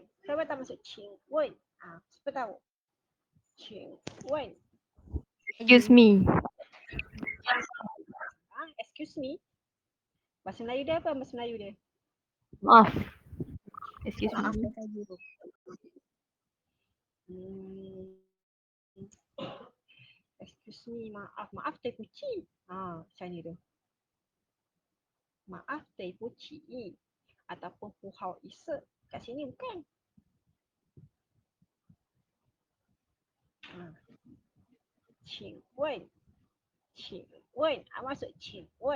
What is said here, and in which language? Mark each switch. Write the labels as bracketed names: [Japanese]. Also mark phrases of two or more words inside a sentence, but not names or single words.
[Malay] Siapa tahu maksud [Chinese] cing wen? [Malay] Siapa tahu? [Chinese] Cing wen. [English] Excuse me. Excuse me. [Malay] Bahasa Melayu dia apa? Bahasa Melayu dia? Maaf. Excuse Maaf [English] me. [Malay] saya. [English] Excuse me, [Malay] maaf. Maaf, [Chinese] teh puci. [Malay] Macam ni tu. Maaf, [Chinese] teh puci. [Malay] Ataupun [Chinese] puhau isa. [Malay] Kat sini bukan. [Chinese] Cing wen. Cing wen. [Malay] Apa maksud cing wen?